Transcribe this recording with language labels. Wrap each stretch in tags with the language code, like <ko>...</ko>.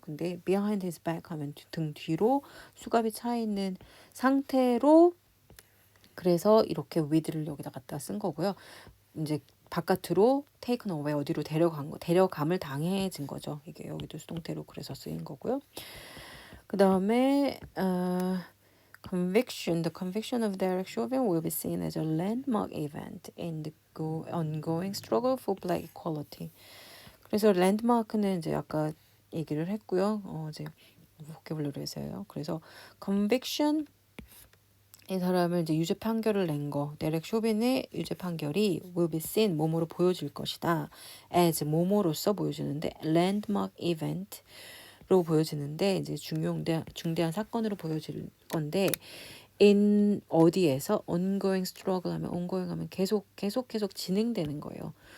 <ko>근데</ko> <en>behind his back</en> <ko>하면 등 뒤로 수갑이 차 있는 상태로 그래서 이렇게 with를 여기다 갖다 쓴 거고요. 이제 바깥으로</ko> <en>taken away</en> <ko>어디로 데려감을 당해진 거죠. 이게 여기도 수동태로 그래서 쓰인 거고요. 그 다음에</ko> <en>the conviction of Derek Chauvin will be seen as a landmark event in the ongoing struggle for black equality.</en> <ko>그래서 랜드마크는 이제 아까 얘기를 했고요. 이제 보캐블러리에서요. 그래서 conviction 이 사람을 이제 유죄 판결을 낸 거, 데렉 쇼빈의 유죄 판결이 will be seen 뭐뭐로 보여질 것이다. as 뭐뭐로서 보여지는데 landmark event로 보여지는데 이제 중대한 사건으로 보여질 건데 in 어디에서 ongoing struggle 하면 ongoing 하면 계속 진행되는 거예요.</ko>